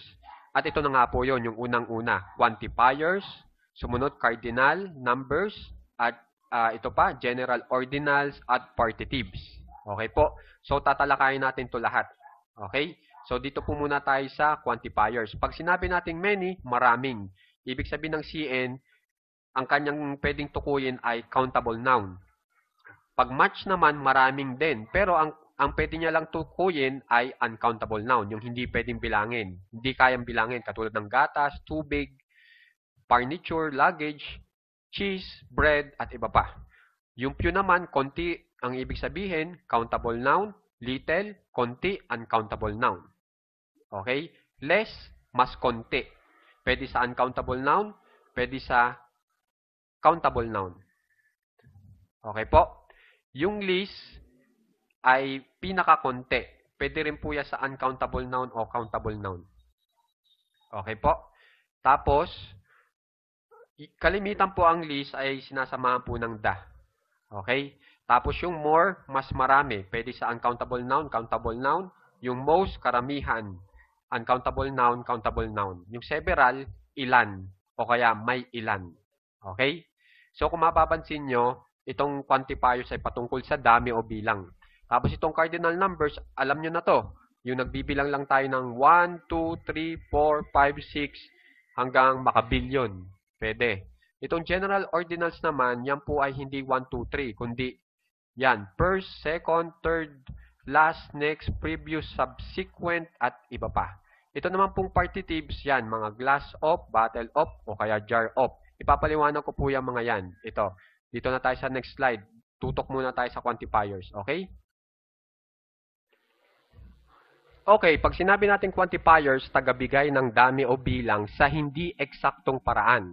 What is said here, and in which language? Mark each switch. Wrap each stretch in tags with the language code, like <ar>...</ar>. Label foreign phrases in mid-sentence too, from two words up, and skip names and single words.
<tl>At ito na nga po yon, yung unang-una, quantifiers, sumunod cardinal, numbers, at ito pa,</tl> <en>general ordinals</en> <tl>at partitives. Okay po? So, tatalakayin natin to lahat. Okay? So, dito po muna tayo sa quantifiers. Pag sinabi natin many, maraming. Ibig sabihin ng CN, ang kanyang pwedeng tukuyin ay</tl> <en>countable noun.</en> <tl>Pag much naman, maraming din. Pero ang pwede niya lang tukuyin ay</tl> <en>uncountable noun,</en> <tl>yung hindi pwedeng bilangin. Hindi kayang bilangin, katulad ng gatas, tubig, furniture, luggage, cheese, bread, at iba pa. Yung few naman, konti ang ibig sabihin,</tl> <en>countable noun, little, konti, uncountable noun.</en> <tl>Okay? Less, mas konti. Pwede sa</tl> <en>uncountable noun,</en> <tl>pwede sa</tl> <en>countable noun.</en> <tl>Okay po? Yung least ay pinakakonti. Pwede rin po yan sa</tl> <en>uncountable noun</en> <tl>o</tl> <en>countable noun.</en> <tl>Okay po? Tapos, kalimitan po ang least ay sinasamahan po ng the. Okay? Tapos yung more, mas marami. Pwede sa</tl> <en>uncountable noun, countable noun.</en> <tl>Yung most, karamihan.</tl> <en>Uncountable noun, countable noun.</en> <tl>Yung several, ilan. O kaya may ilan. Okay? So kung mapapansin nyo, itong quantifiers ay patungkol sa dami o bilang. Tapos itong</tl> <en>cardinal numbers,</en> <tl>alam nyo na to. Yung nagbibilang lang tayo ng 1, 2, 3, 4, 5, 6, hanggang makabilyon. Pwede. Itong general ordinals naman, yan po ay hindi 1, 2, 3, kundi yan,</tl> <en>first, second, third, last, next, previous, subsequent,</en> <tl>at iba pa. Ito naman pong partitives yan, mga</tl> <en>glass of, bottle of,</en> <tl>o kaya</tl> <en>jar of.</en> <tl>Ipapaliwanag ko po yung mga yan. Ito. Dito na tayo sa</tl> <en>next slide.</en> <tl>Tutok muna tayo sa quantifiers. Okay? Okay, pag sinabi natin quantifiers, tagabigay ng dami o bilang sa hindi eksaktong paraan.</tl>